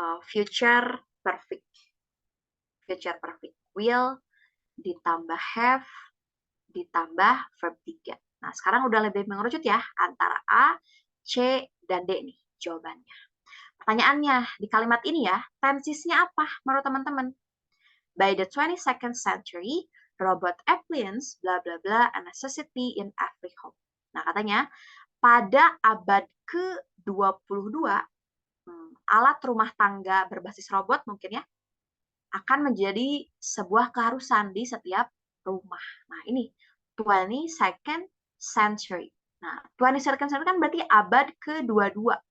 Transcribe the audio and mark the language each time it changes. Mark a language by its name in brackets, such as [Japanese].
[English] Future perfect. Future perfect. [Indonesian] Will ditambah have ditambah verb 3. Nah, sekarang udah lebih mengerucut ya antara A, C, dan D nih jawabannya. Pertanyaannya, di kalimat ini ya, tensesnya apa menurut teman-teman? [English] By the 22nd century, robot appliance, bla bla bla, a necessity in every home. [Indonesian] Nah, katanya, pada abad ke-22, alat rumah tangga berbasis robot mungkin ya, akan menjadi sebuah keharusan di setiap rumah. Nah, ini 22nd century. Nah, 22nd century kan berarti abad ke-22.